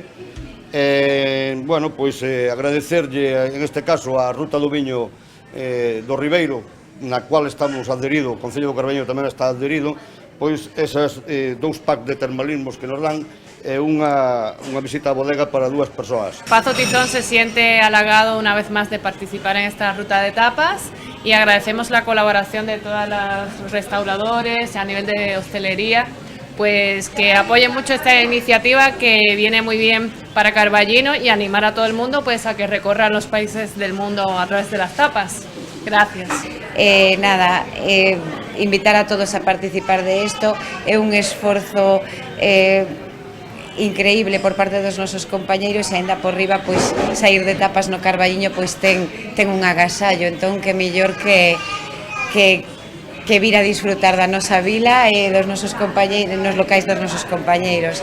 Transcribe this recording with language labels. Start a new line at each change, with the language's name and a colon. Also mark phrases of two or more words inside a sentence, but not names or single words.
Galician: Bueno, pois agradecerlle,
Spanish: en este caso,
Galician: a Ruta do Viño do Ribeiro, na cual estamos adheridos, o Concello do Carballiño tamén está adherido, pois esas 2 packs de termalismos que nos dan e unha visita a bodega para 2 persoas.
Spanish: Pazo Tizón se siente halagado una vez más de participar en esta ruta de tapas y agradecemos la colaboración de todos los restauradores a nivel de hostelería, pues que apoyen mucho esta iniciativa que viene muy bien para Carballiño y animar a todo el mundo pues a que recorran los países del mundo a través de las tapas. Gracias.
Galician: Invitar a todos a participar de esto é un esforzo increíble por parte dos nosos compañeiros e aínda por riba pois sair de tapas no Carballiño pois ten un agasallo, entón que mellor que vir a disfrutar da nosa vila e dos nosos compañeiros, nos locais dos nosos compañeiros.